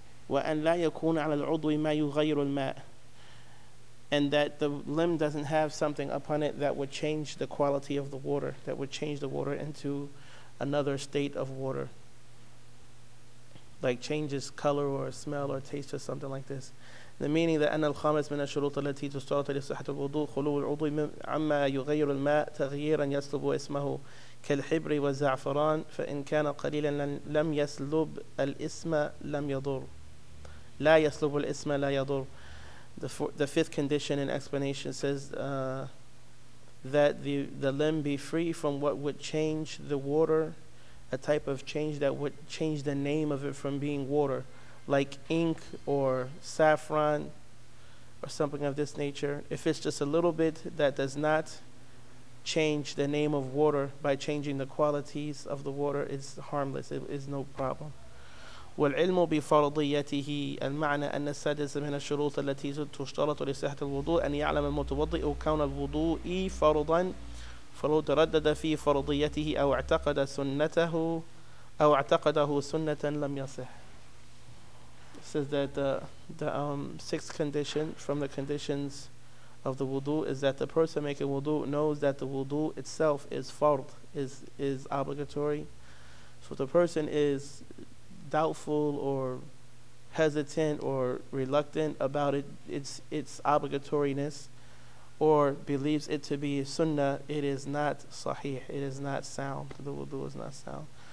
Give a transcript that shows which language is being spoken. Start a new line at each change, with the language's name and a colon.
Arabic: وأن لا يكون على العضو ما يغير الماء,
English: and that the limb doesn't have something upon it that would change the quality of the water, that would change the water into another state of water, like changes color or smell or taste or something like this. The meaning that
Arabic: أن الخامس من الشروط التي تشترط لصحة الوضوء خلو العضو عما يغير الماء تغييرا يسلب اسمه كالحبر والزعفران فإن كان قليلا لم يسلب الاسم لم يضر. لا يسلب الاسم لا يضر.
English: The fifth condition in explanation says that the limb be free from what would change the water, a type of change that would change the name of it from being water, like ink or saffron or something of this nature. If it's just a little bit that does not change the name of water by changing the qualities of the water, it's harmless, it is no problem.
Arabic: والعلم بفرضيته المعنى أن السادس من الشروط التي تشترط لصحة الوضوء أن يعلم المتوضئ كون الوضوء فرضا فلو تردد في فرضيته أو اعتقد سنته أو اعتقده سنة لم يصح.
English: It says that the sixth condition from the conditions of the wudu is that the person making wudu knows that the wudu itself is fard, is obligatory. So the person is doubtful or hesitant or reluctant about it, its obligatoriness, or believes it to be sunnah, it is not sahih, it is not sound, the wudu is not sound.